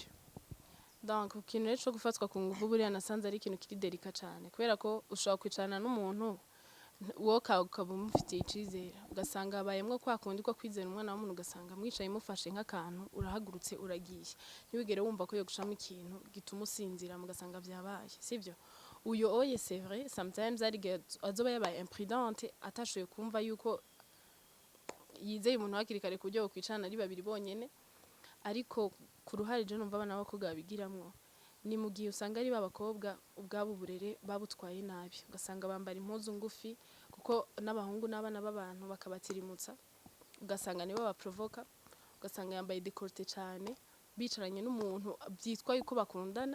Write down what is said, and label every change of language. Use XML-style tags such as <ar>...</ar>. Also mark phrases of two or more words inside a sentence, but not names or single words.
<rw>Donc ikintu cyo gufatwa ku ngufu buriya nasanze ari ikintu kiri delika cyane, kubera ko ushobora kwicarana n'umuntu wowe ukaba umufitiye icyizere, ugasanga abayemwo kwa kundi ko kwizera umwana w'umuntu, ugasanga mwicaye mufashe nk'akantu urahagurutse uragiye, ntiwigere wumva ko yo gushamo ikintu gituma usinzira mugasanga byabaye, sibyo?</rw> <rn>Uyo oye</rn> <fr>c'est vrai</fr> <rn>sometimes ari azoba yabaye imprudente atashoye kumva yuko yizeye umuntu hakiri kare kujya kwicarana ari babiri bonyene, ariko ku ruhare je numva abana b'abakobwa babigiramwo ni mu gihe usanga ari b'abakobwa ubwabo uburere babutwaye nabi, ugasanga bambara impuzu ngufi kuko n'abahungu n'abana b'abantu bakabatirimutsa, ugasanga nibo baprovoka, ugasanga yambaye décolleté cyane bicaranye n'umuntu byitwa yuko bakundana.</rn>